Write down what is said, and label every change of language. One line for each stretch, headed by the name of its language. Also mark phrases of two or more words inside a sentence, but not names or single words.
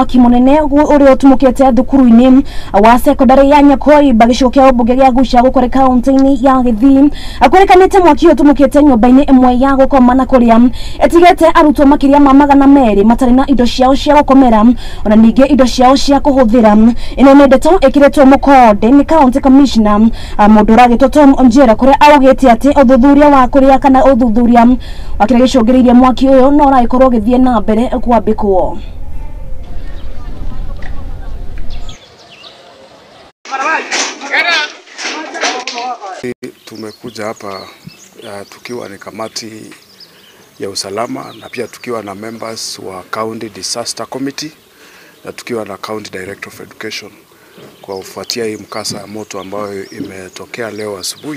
Kikuyu: mwaki munene uri utumukite thukuru-ini wa secondary ya Nyakoi bagicokia ubunge gia Gusha gukore kaunti-ini ya Githii akwerekanite mwaki utumukite nyumba-ini imwe ya gukoma na kuria etigete arutwo makiria ma 200 matari na indo ciao cia gukomera ona ninge indo ciao cia kuhuthira ino ni ndeto ikiretwo mukode ni
English: county commissioner
Kikuyu: mundu uragitwo Tom Onjera kuria augite ati uthuthuria wa kuria kana uthuthuria wa kire gicungiririe mwaki uyu no raikorwo githie na mbere kwambikwo.
Swahili: Tumekuja hapa tukiwa ni kamati ya usalama na pia tukiwa na members wa County Disaster Committee na tukiwa na
English: County Director of Education
Swahili: kwa kufuatia hii mkasa moto ambayo imetokea leo asubuhi.